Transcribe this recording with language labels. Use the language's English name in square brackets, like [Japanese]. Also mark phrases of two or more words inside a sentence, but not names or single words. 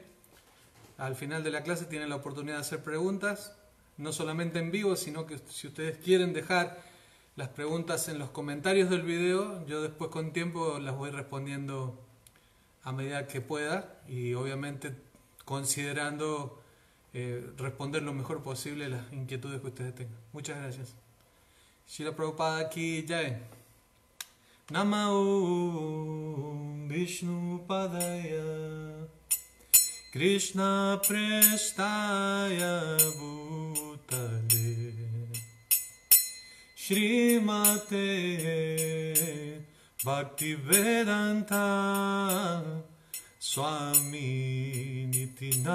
[Spanish] Al final de la clase tienen la oportunidad de hacer preguntas, no solamente en vivo, sino que si ustedes quieren dejar las preguntas en los comentarios del video, yo después con tiempo las voy respondiendo a medida que pueda y obviamente considerando responder lo mejor posible las inquietudes que ustedes tengan. Muchas gracias. [Hindi] Srila Prabhupada ki jai. [Sanskrit] Namo Vishnu Padaya Krishna Prestaya Bhutale Srimate Bhaktivedanta Swami Niti